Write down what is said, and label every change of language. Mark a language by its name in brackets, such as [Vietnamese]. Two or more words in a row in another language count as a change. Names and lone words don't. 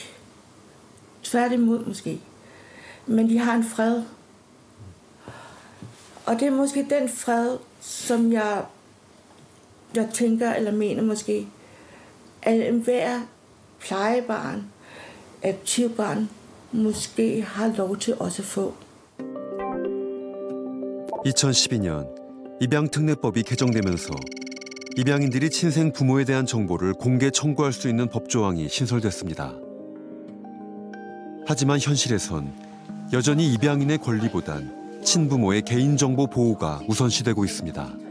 [Danish] Tværtimod måske. Men de har en fred. Og det er måske den fred, som jeg tænker eller mener måske, at enhver plejebarn, adoptivbarn, måske har lov til også at få. [Korean] 2012년 입양특례법이 개정되면서 입양인들이 친생 부모에 대한 정보를 공개 청구할 수 있는 법조항이 신설됐습니다. 하지만 현실에선 여전히 입양인의 권리보단 친부모의 개인정보 보호가 우선시되고 있습니다.